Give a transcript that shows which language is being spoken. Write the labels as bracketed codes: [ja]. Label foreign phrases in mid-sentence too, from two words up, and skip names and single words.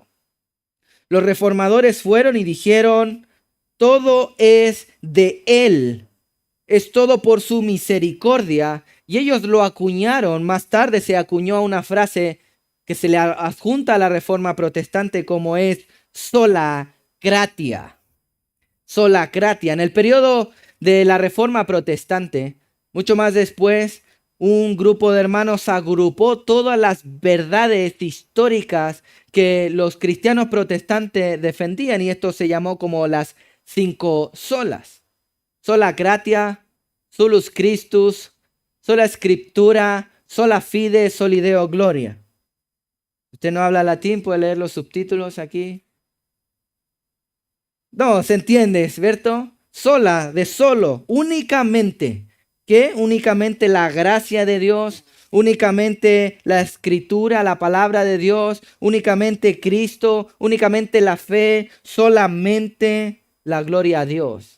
[es] Los reformadores fueron y dijeron, todo es de Él, es todo por su misericordia, y ellos lo acuñaron. Más tarde se acuñó una frase que se le adjunta a la reforma protestante como es [la] sola gratia. Sola gratia. [es] En el periodo de la reforma protestante, mucho más después, un grupo de hermanos agrupó todas las verdades históricas que los cristianos protestantes defendían, y esto se llamó como las 5 solas. [la] Sola gratia, solus Christus, sola scriptura, sola fide, soli Deo gloria. [es] ¿Usted no habla latín? ¿Puede leer los subtítulos aquí? No, se entiende, ¿cierto? Sola, de solo, únicamente. ¿Qué? Únicamente la gracia de Dios, únicamente la escritura, la palabra de Dios, únicamente Cristo, únicamente la fe, solamente la gloria a Dios.